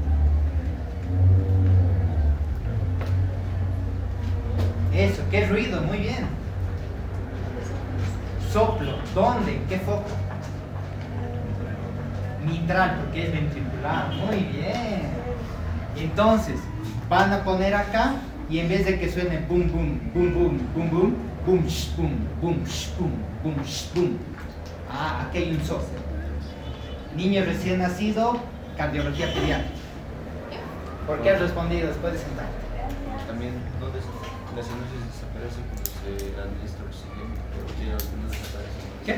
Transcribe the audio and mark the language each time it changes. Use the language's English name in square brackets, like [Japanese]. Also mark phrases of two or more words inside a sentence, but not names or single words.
[Spanish] Eso, qué ruido, muy bien. Soplo, ¿dónde? ¿Qué foco? Mitral, porque es ventricular, muy bien. Entonces, van a poner acá y en vez de que suene boom, boom, boom, boom, boom, boom, boom, sh, boom, boom, sh, boom, boom, sh, boom. Ah, aquí hay un soplo. Niño recién nacido, cardiología pediátrica. ¿Por qué has respondido? Después de sentarte. También, ¿dónde las cianosis desaparecen cuando se administra oxígeno? ¿No desaparecen? ¿Qué?